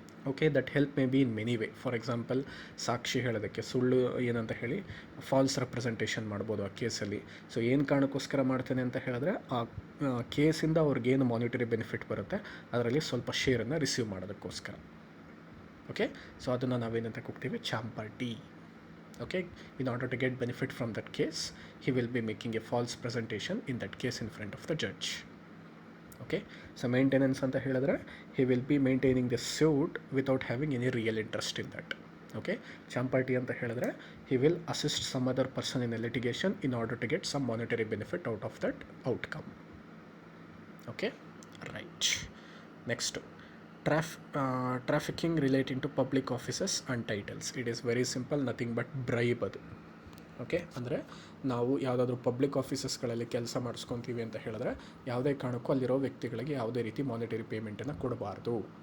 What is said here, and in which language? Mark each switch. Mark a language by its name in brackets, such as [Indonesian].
[English] Okay, that help may be in many way. [Kannada] For example ಸಾಕ್ಷಿ ಹೇಳೋದಕ್ಕೆ, ಸುಳ್ಳು ಏನಂತ ಹೇಳಿ ಫಾಲ್ಸ್ ರೆಪ್ರೆಸೆಂಟೇಷನ್ ಮಾಡ್ಬೋದು ಆ ಕೇಸಲ್ಲಿ. ಸೊ ಏನು ಕಾರಣಕ್ಕೋಸ್ಕರ ಮಾಡ್ತಾನೆ ಅಂತ ಹೇಳಿದ್ರೆ ಆ ಕೇಸಿಂದ ಅವ್ರಿಗೇನು ಮಾನಿಟರಿ ಬೆನಿಫಿಟ್ ಬರುತ್ತೆ ಅದರಲ್ಲಿ ಸ್ವಲ್ಪ ಶೇರನ್ನು ರಿಸೀವ್ ಮಾಡೋದಕ್ಕೋಸ್ಕರ. ಓಕೆ, ಸೊ ಅದನ್ನು ನಾವೇನಂತ ಕೂಗ್ತೀವಿ, ಚಾಂಪರ್ಟಿ. [English] Okay, in order to get benefit from that case, he will be making a false presentation in that case in front of the judge. Okay, so maintenance [Kannada] anta helidre [English] he will be maintaining the suit without having any real interest in that. Okay, champarty [Kannada] anta helidre [English] he will assist some other person in a litigation in order to get some monetary benefit out of that outcome. Okay, right. Next, trafficking relating to public offices and titles. It is very simple, nothing but bribe [Kannada] ಅದು. Okay, ಅಂದರೆ ನಾವು ಯಾವುದಾದ್ರೂ public ಆಫೀಸಸ್ಗಳಲ್ಲಿ ಕೆಲಸ ಮಾಡಿಸ್ಕೊತೀವಿ ಅಂತ ಹೇಳಿದ್ರೆ ಯಾವುದೇ ಕಾರಣಕ್ಕೂ ಅಲ್ಲಿರೋ ವ್ಯಕ್ತಿಗಳಿಗೆ ಯಾವುದೇ ರೀತಿ ಮಾನಿಟರಿ ಪೇಮೆಂಟನ್ನು ಕೊಡಬಾರ್ದು.